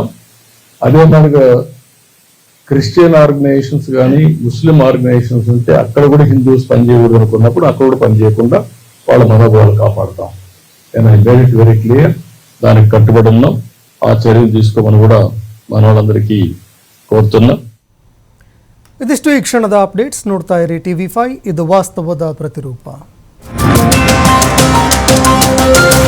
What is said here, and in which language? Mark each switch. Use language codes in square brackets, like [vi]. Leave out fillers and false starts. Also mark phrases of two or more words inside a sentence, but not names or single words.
[te] అదే మనగా [en] Christian organizations [te] కానీ [en] Muslim organizations [te] ఉంటే అక్కడ కూడా హిందూస్ పనిచేయకూడదు అనుకున్నప్పుడు అక్కడ కూడా పనిచేయకుండా వాళ్ళ మనోభావాలు కాపాడుతాం. నేను [en] I made it very clear. [te] దానికి కట్టుబడి ఉన్నాం. ఆ చర్యలు తీసుకోమని కూడా మన వాళ్ళందరికీ కోరుతున్నా. [kn] ಇದಿಷ್ಟು ಈ ಕ್ಷಣದ ಅಪ್ಡೇಟ್ಸ್. ನೋಡ್ತಾ ಇರಿ TV5, ಇದು ವಾಸ್ತವದ ಪ್ರತಿರೂಪ.